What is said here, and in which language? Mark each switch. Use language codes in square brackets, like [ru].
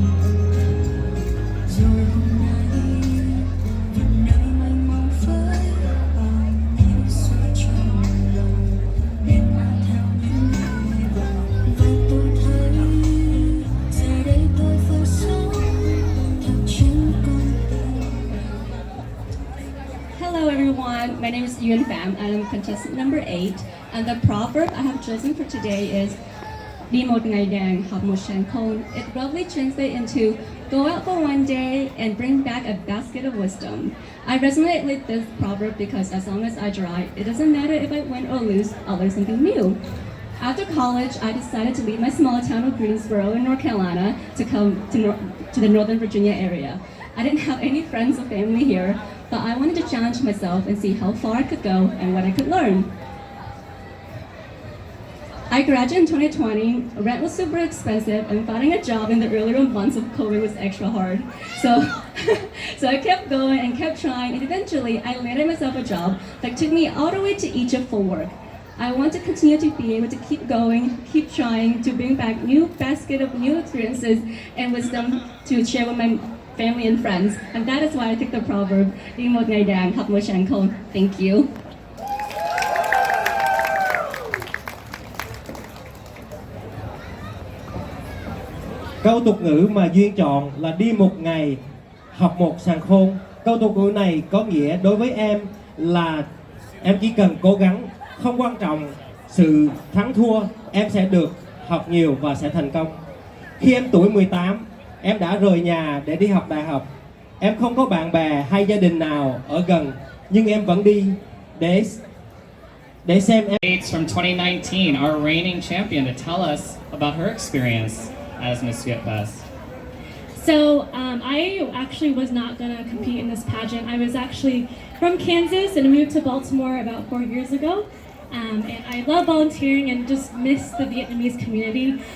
[vi] Rồi hôm nay về nơi mênh mông với bao điều suy trong lòng để mang theo những người vào, và tôi thấy giờ đây tôi phải sống theo chính con tim. [en] Hello everyone, my name is Yuen Pham and I'm contestant number 8, and the proverb I have chosen for today is [vi] Đi một ngày đàng, học một sàng khôn. [en] It roughly translates into go out for one day and bring back a basket of wisdom. I resonate with this proverb because as long as I try, it doesn't matter if I win or lose, I'll learn something new. After college, I decided to leave my small town of Greensboro in North Carolina to come to the Northern Virginia area. I didn't have any friends or family here, but I wanted to challenge myself and see how far I could go and what I could learn. I graduated in 2020, rent was super expensive, and finding a job in the earlier months of COVID was extra hard. So, so I kept going and kept trying, and eventually I landed myself a job that took me all the way to Egypt for work. I want to continue to be able to keep going, keep trying to bring back new basket of new experiences and wisdom to share with my family and friends. And that is why I took the proverb, [vi] đi một ngày đàng, học một sàng khôn. [en] Thank you. [vi] Câu tục ngữ mà Duyên chọn là đi một ngày, học một sàng khôn. Câu tục ngữ này có nghĩa đối với em là em chỉ cần cố gắng, không quan trọng sự thắng thua, em sẽ được học nhiều và sẽ thành công. Khi em tuổi 18, em đã rời nhà để đi học đại học. Em không có bạn bè hay gia đình nào ở gần, nhưng em vẫn đi để xem em. [en] Dates from 2019, our reigning champion, to tell us about her experience as Miss Vietfest. So I actually was not going to compete in this pageant. I was actually from Kansas and moved to Baltimore about 4 years ago. And I love volunteering and just miss the Vietnamese community.